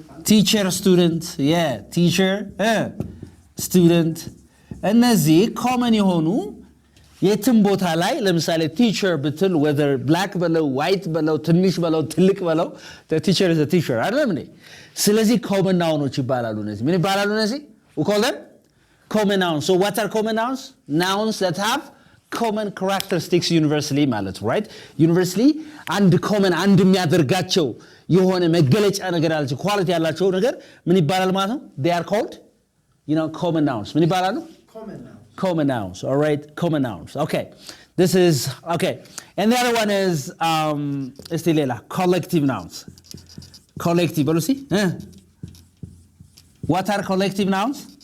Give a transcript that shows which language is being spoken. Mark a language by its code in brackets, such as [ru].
[am] teacher student teacher student እነዚህ ኮመን የሆኑ የትም ቦታ ላይ ለምሳሌ teacher ብትል whether black በለው white በለው ትንሽ በለው ትልቅ በለው [en] the teacher is a teacher [am] አይደለም እንዴ? ስለዚህ common nouns ይባላሉ። እነዚህ ምን ይባላሉ? እነዚህ [en] we call them common nouns. So what are common nouns? Nouns that have common characteristics universally [am] ማለት [en] right? [am] Universally አንድ common አንድ የሚያደርጋቸው የሆነ መገለጫ ነገር አላቸው ኳሊቲ ያላቸው ነገር ምን ይባላል ማለት ነው? [en] They are called common nouns. [am] ምን ይባላሉ? [en] Common nouns. All right, common nouns. Okay. This is okay. And the other one is [am] እስቲ ሌላ [en] collective nouns. Collective [am] በሉ እስቲ [en] What are collective nouns?